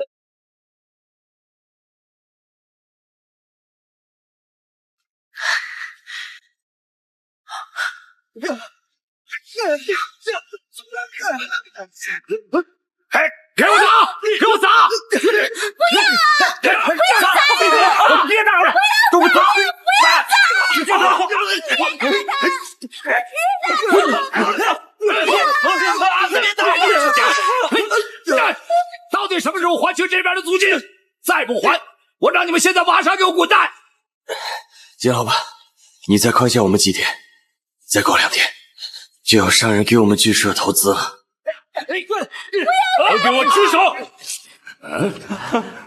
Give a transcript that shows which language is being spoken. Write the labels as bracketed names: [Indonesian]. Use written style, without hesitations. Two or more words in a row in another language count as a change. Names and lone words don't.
[Chinese] 哎，給我打！給我打！不要！不要打！別打了！都不打！不要打！到底什麼時候還清這邊的租金？再不還，我讓你們現在馬上給我滾蛋！金老闆，你再寬限我們幾天，再過2天，就要上人給我們劇社投資了。不要！都給我住手！